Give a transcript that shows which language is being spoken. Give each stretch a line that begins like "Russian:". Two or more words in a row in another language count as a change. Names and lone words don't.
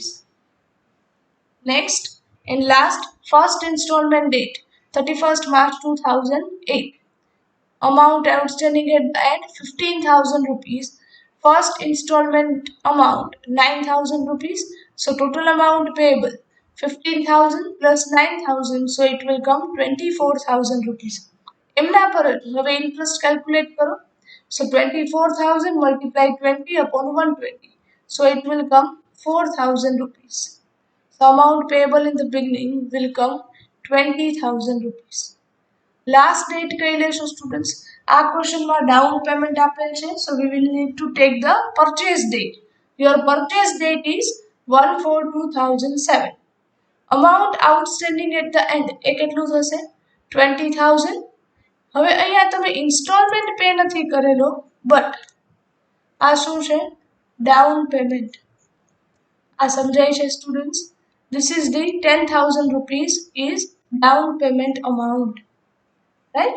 English: Next and last first installment date 31st March 2008. Amount outstanding at the end 15,000 rupees. First installment amount 9,000 rupees. So total amount payable 15,000 plus 9,000 so it will come 24,000 rupees.
Gujarati: એમના પર હવે
English: interest calculate કરો. So 24,000 multiply 20 upon 120. So it will come 4,000 rupees. So amount payable in the beginning will come 20,000 rupees. Last date
Gujarati: કઈ લેશો સ્ટુડન્ટ્સ આ ક્વેશ્ચનમાં
English: down payment
Gujarati: આપેલ છે
English: so we will need to take the purchase date. Your purchase date is 1/4/2007. Amount outstanding at the end
Gujarati: એ કેટલું થશે
English: 20,000.
Gujarati: હવે અહીંયા તમે
English: installment pay
Gujarati: નથી કરેલો બટ આ શું છે
English: down payment
Gujarati: આ સમજાય છે સ્ટુડન્ટ્સ
English: this is the 10,000 rupees is down payment amount. Right?